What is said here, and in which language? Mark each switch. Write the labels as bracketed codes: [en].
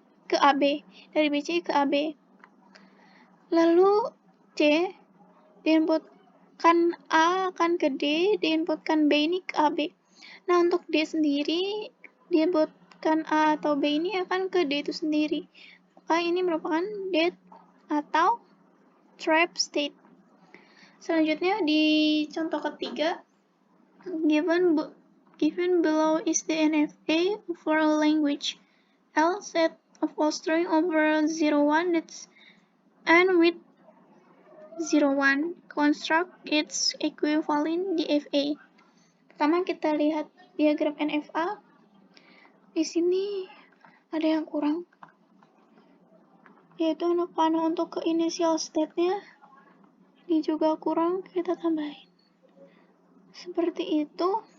[id] Ke AB, dari BC ke AB. Lalu C diinputkan A akan ke D, diinputkan B ini ke AB. Nah, untuk D sendiri, diinputkan A atau B ini akan ke D itu sendiri. Maka ini merupakan dead atau trap state. Selanjutnya di contoh ketiga, [en] given below is the NFA for a language L set of all string over 01 that's and with 01 construct its equivalent DFA. [id] Pertama kita lihat diagram NFA. Di sini ada yang kurang, yaitu anak panah untuk ke initial state-nya. Ini juga kurang, kita tambahin. Seperti itu.